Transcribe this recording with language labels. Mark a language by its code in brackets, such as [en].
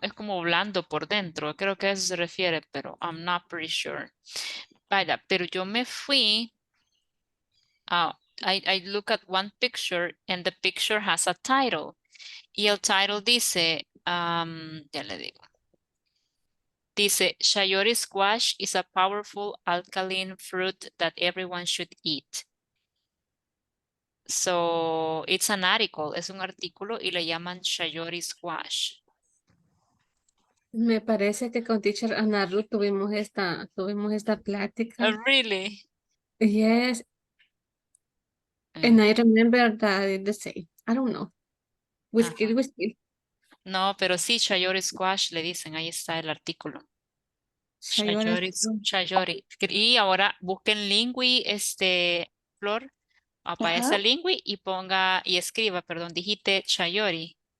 [es] es como blando por dentro. Creo que a eso se refiere, pero [en] I'm not pretty sure. [es] Vaya, pero yo me fui. [en] I look at one picture and the picture has a title. [es] Y el title dice, ya le digo. Dice, [en] Chayote squash is a powerful alkaline fruit that everyone should eat. So, it's an article, [es] es un artículo y le llaman Chayote squash. Me parece que con teacher Ana Ruth tuvimos esta plática. [en] Oh, really? Yes. And I remember that it's the same. I don't know. Whiskey. [es] No, pero sí, Chayote squash le dicen, ahí está el artículo. Chayote. Y ahora busquen Lingui, Flor, aparece Lingui y ponga, y escriba, perdón, digite Chayote.